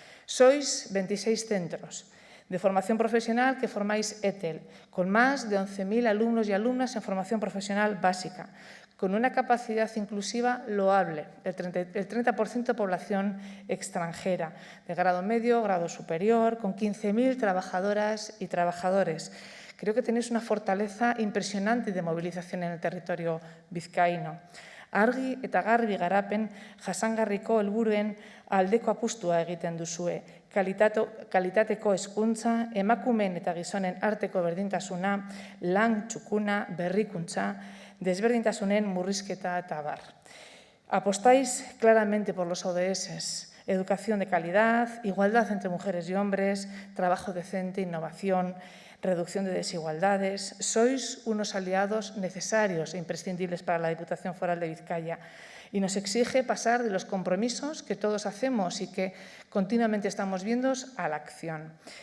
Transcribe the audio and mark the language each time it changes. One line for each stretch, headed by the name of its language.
Spanish: Sois 26 centros de formación profesional que formáis ETEL, con más de 11.000 alumnos y alumnas en formación profesional básica, con una capacidad inclusiva loable, el 30% de población extranjera, de grado medio, grado superior, con 15.000 trabajadoras y trabajadores. Creo que tenéis una fortaleza impresionante de movilización en el territorio vizcaíno.
Basque: Argi eta garbi garapen jasangarriko helburuen aldeko apustua egiten duzue. Kalitateko hezkuntza, emakumeen eta gizonen arteko berdintasuna, lan txukuna, berrikuntza, desberdintasunen murrizketa eta abar.
Spanish: Apostáis claramente por los ODS, educación de calidad, igualdad entre mujeres y hombres, trabajo decente, innovación, reducción de desigualdades. Sois unos aliados necesarios e imprescindibles para la Diputación Foral de Vizcaya y nos exige pasar de los compromisos que todos hacemos y que continuamente estamos viendo a la acción.